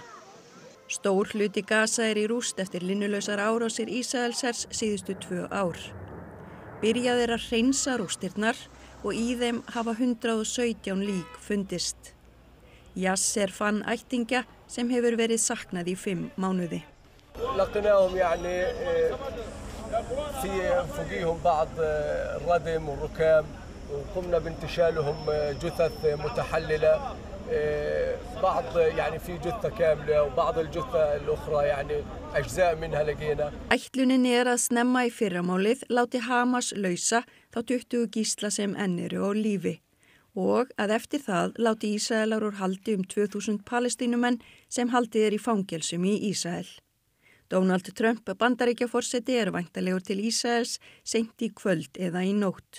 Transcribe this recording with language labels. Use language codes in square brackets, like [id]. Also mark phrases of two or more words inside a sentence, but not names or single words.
[is] Stór hluti Gaza í rúst eftir linnulausar árásir Ísraelshers síðustu 2 ár. Byrjað að hreinsa rústirnar og í þeim hafa 117 lík fundist. Yasser fann ættingja sem hefur verið saknað í 5 mánuði. [ar] لقيناهم يعني في فوقيهم بعض الردم والركام وقمنا بانتشالهم جثث متحللة بعض يعني في جثة كاملة وبعض الجثة الأخرى يعني أجزاء منها لقينا. [is] Ætlunin að snemma í fyrramálið láti Hamas lausa þá 20 gísla sem enn eru á lífi og að eftir það láti Ísraelar úr haldi 2000 Palestínumenn sem haldið í fangelsum í Ísrael. Donald Trump, Bandaríkjaforseti, væntanlegur til Ísraels seint í kvöld eða í nótt.